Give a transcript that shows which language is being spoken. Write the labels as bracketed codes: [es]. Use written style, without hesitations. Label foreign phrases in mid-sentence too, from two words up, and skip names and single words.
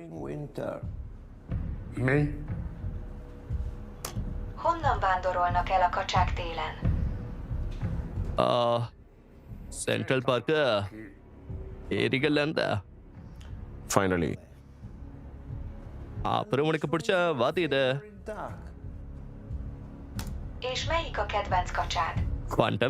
[hu] Mi? Honnan vándorolnak el a kacsák télen? [ta] சென்ட்ரல் பார்க்கு ஏரிகள்ல இருந்தா. ஃபைனலி. அப்புறம் உனக்கு பிடிச்ச வாத்து இது? [hu] És melyik a kedvenc kacsád? [ta] குவாண்டம்.